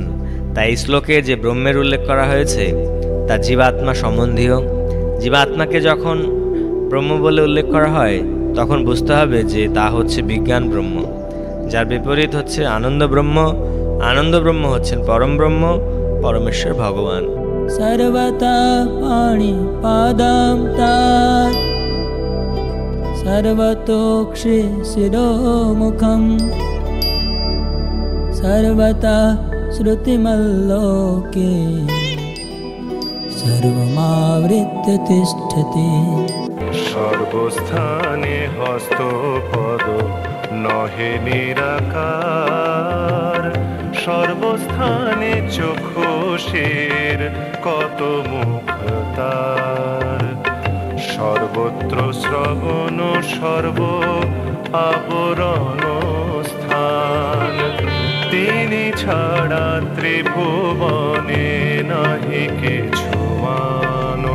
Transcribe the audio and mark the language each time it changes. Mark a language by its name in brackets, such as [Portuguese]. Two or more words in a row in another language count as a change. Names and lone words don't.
[Bangla] তাই শ্লোকে যে ব্রহ্মের উল্লেখ করা হয়েছে তা জীবাত্মা সম্বন্ধীয়। জীবাত্মাকে যখন ব্রহ্ম বলে উল্লেখ করা হয় তখন বুঝতে হবে যে তা হচ্ছে বিজ্ঞান ব্রহ্ম, যার বিপরীত হচ্ছে আনন্দ ব্রহ্ম। আনন্দ ব্রহ্ম হচ্ছেন পরম ব্রহ্ম, পরমেশ্বর ভগবান। [Sanskrit] सर्वता पाणिपादं तात् सर्वतोक्षि शिरोमुखं सर्वता श्रुतिमल्लोके सर्वमावृत्य तिष्ठति। [Bangla] সর্বস্থানে হস্তপদ নহে নিরাকার, সর্বস্থানে চক্ষুষের কত মুখ তার। সর্বত্র শ্রবণ সর্ব আবরণ স্থান, তিনি ছাড়া ত্রিভুবনে নাহি কিছু মানো।